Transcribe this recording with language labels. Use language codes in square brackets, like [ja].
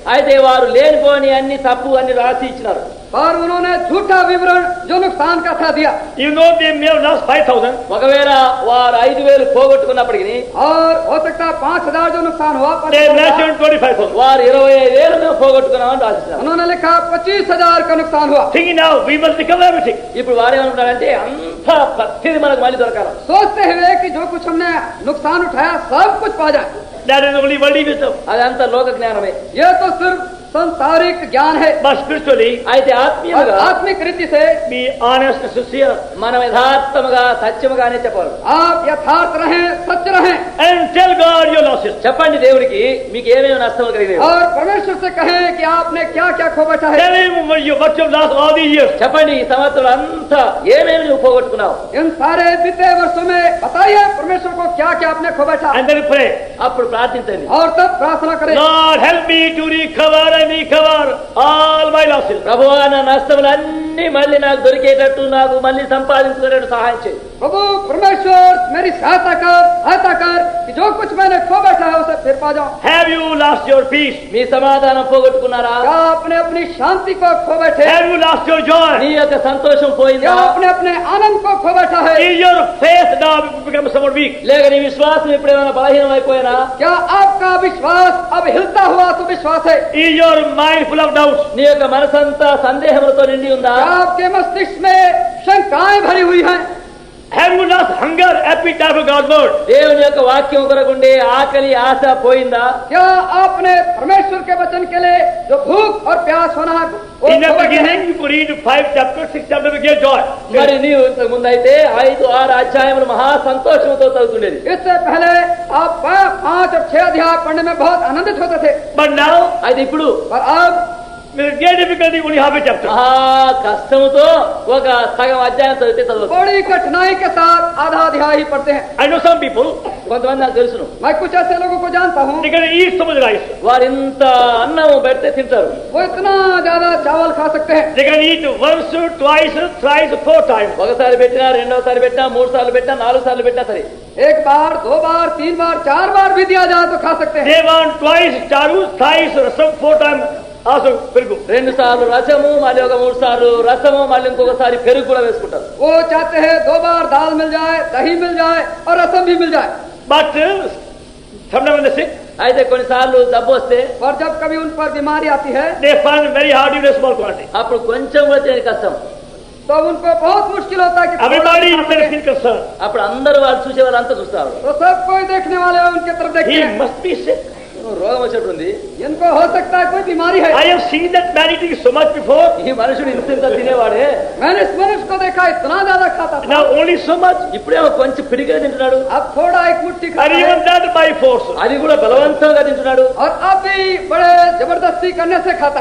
[te] అయితే వారు లేనిపోని అన్ని తప్పు అన్ని రాసి ఇచ్చినారు. [hi] पर उन्होंने झूठा विवरण जो नुकसान का था दिया। [en] Even though they may have lost 5,000, [te] ఒకవేళ వారు 5,000 పోగొట్టుకున్నప్పటికీ [hi] और हो सकता है 5,000 जो नुकसान हुआ [en] they mentioned 25,000. [te] వారు 25,000 మేము పోగొట్టుకున్నామని రాసిచ్చినారు. [hi] उन्होंने लिखा 25,000 का नुकसान हुआ। [en] Thinking now we must recover everything. [te] ఇప్పుడు వారు ఏమంటున్నారంటే అంత ప్రతిది మనకు మళ్ళీ దొరకాలి. [hi] सोचते हुए कि जो कुछ हमने नुकसान उठाया सब कुछ पा जाए। [en] That is only worldly wisdom. [te] అదంతా లోక జ్ఞానమే. [hi] यह तो सिर्फ संसारिक ज्ञान है। [en] But spiritually, [te] అయితే [hi] और [te] ఆత్మీయంగా [hi] आत्मिक रीति से [en] be honest and sincere. [te] మనం యథార్థముగా సత్యముగానే చెప్పాలి. [hi] आप यथार्थ रहें, सच रहें [en] And tell God your losses. [te] చెప్పండి దేవుడికి మీకు ఏమేమి నష్టం కలిగేవి. [hi] और परमेश्वर से कहें कि आपने क्या क्या खो बैठा है। [en] Tell him what you have lost all these years. [te] చెప్పండి ఈ సంవత్సరం అంతా ఏమేమి నువ్వు పోగొట్టుకున్నావు. [hi] इन सारे बीते वर्षों में बताइए परमेश्वर को क्या क्या आपने खो बैठा, [en] And then pray. [te] అప్పుడు ప్రార్థించండి. [hi] और तब प्रार्थना करें। [en] Lord, help me to recover and recover all my losses. [te] ప్రభువా నా నష్టములన్నీ మళ్ళీ నాకు దొరికేటట్టు నాకు మళ్ళీ సంపాదించుకునేటట్టు సహాయం చేయి. [hi] प्रभु परमेश्वर मेरी सहायता कर कि जो कुछ मैंने खो बैठा है उसे फिर पा जाऊं। [en] Have you lost your peace? [te] మీ సమాధానం పోగొట్టుకున్నారా? [hi] क्या आपने अपनी शांति को खो बैठे? [en] Have you lost your joy? [te] నీ యొక్క సంతోషం [hi] क्या [te] పోయిందా? [hi] आपने अपने आनंद को खो बैठा है? [en] Is your faith now become somewhat weak? [te] లేక నీ విశ్వాసం ఎప్పుడేమైనా బలహీనం అయిపోయినా? [hi] क्या आपका विश्वास अब हिलता हुआ तो विश्वास है? [en] Is your mind full of doubts? [te] నీ యొక్క మనసంతా సందేహములతో నిండి ఉందా? [hi] क्या आपके मस्तिष्क में शंकाएं भरी हुई हैं? [en] Have you lost hunger, appetite for God's word? [te] దేవుని యొక్క వాక్యం కొరకుండే ఆకలి ఆశ పోయిందా? [hi] क्या आपने परमेश्वर के वचन के लिए जो भूख और प्यास होना है वो [en] In the [hi] खो बैठा है? [en] beginning, you could read 5 chapters, 6 chapters, you get joy. [te] మరి నీవు ఇంతకు ముందు అయితే 5-6 అధ్యాయములు మహా సంతోషంతో చదువుతుండేది. [hi] इससे पहले आप 5 और 6 अध्याय पढ़ने में बहुत आनंदित होते थे, [en] But now, [te] అయితే ఇప్పుడు [hi] और अब [en] with great difficulty, only half a chapter. [te] మహా కష్టముతో ఒక సగం అధ్యాయం చదివితే చదవచ్చు. [hi] बड़ी कठिनाई के साथ आधा अध्याय ही पढ़ते हैं। [en] I know some people, [te] కొంతమంది నాకు తెలుసును, [hi] मैं कुछ ऐसे लोगों को जानता हूँ, [en] they can eat so much rice. [te] వారు ఇంత అన్నం పెడితే తింటారు. [hi] वो इतना ज्यादा चावल खा सकते हैं। [en] They can eat once, twice, thrice, 4 times. [te] ఒకసారి పెట్టినా, రెండోసారి పెట్టినా, 3 సార్లు పెట్టినా, 4 సార్లు పెట్టినా సరే. [hi] एक बार, 2 बार, 3 बार, 4 बार भी दिया जाए तो खा सकते हैं। [en] They want twice charu, thrice rasam, 4 times also very good. [te] 2 సార్లు రసము, మళ్ళీ ఒక 3 సార్లు రసము, మళ్ళీ ఇంకొకసారి పెరుగు కూడా వేసుకుంటారు. [hi] वो चाहते हैं 2 बार दाल मिल जाए, दही मिल जाए और रसम भी मिल जाए। [en] But sometimes when they sick, [te] అయితే కొన్నిసార్లు జబ్బు వస్తే [hi] और जब कभी उन पर बीमारी आती है [en] they find it very hard to eat a small quantity. [te] అప్పుడు కొంచెం కూడా తినడానికి కష్టం. [hi] तो उनको बहुत मुश्किल होता है कि [en] Everybody [hi] थोड़ा [en] is [hi] खा [en] very [hi] सकें। [en] still concerned. [te] అప్పుడు అందరూ వాళ్ళు చూసే వాళ్ళు అంతా చూస్తారు. [hi] तो सब कोई देखने वाले उनके तरफ देखते [en] He [hi] हैं। [en] must be sick. [te] రోగం వచ్చినట్టుంది. [hi] इनको हो सकता है कोई बीमारी है। [en] I have seen that man eating so much before. [te] ఈ మనుషుడు ఇంత తినేవాడే, [hi] मैंने इस मनुष्य को देखा इतना ज्यादा खाता था, [en] Now only so much. [te] ఇప్పుడేమో కొంచెం పిడిగా తింటున్నాడు. [hi] अब थोड़ा एक मुट्ठी [en] And [hi] खाता [en] even [hi] है, [en] that by force. [te] అది కూడా బలవంతంగా తింటున్నాడు. [hi] और अब भी बड़े जबरदस्ती करने से खाता